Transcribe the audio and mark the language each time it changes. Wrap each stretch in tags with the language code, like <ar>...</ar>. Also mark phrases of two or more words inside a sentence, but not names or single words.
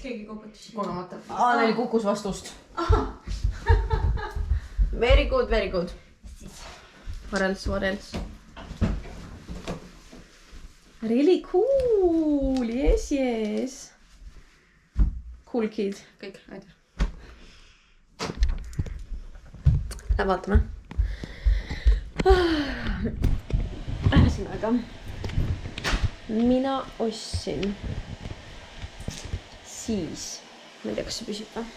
<et>kogemata. Neil kukkus vastust.</et> <en>Very good, very good. What else? Really cool, yes. Cool kid.</en> <et>Kõik, aitäh. Lähe vaatame. Ühesõnaga, mina ostsin siis, ma ei tea, kas see püsib või?</et>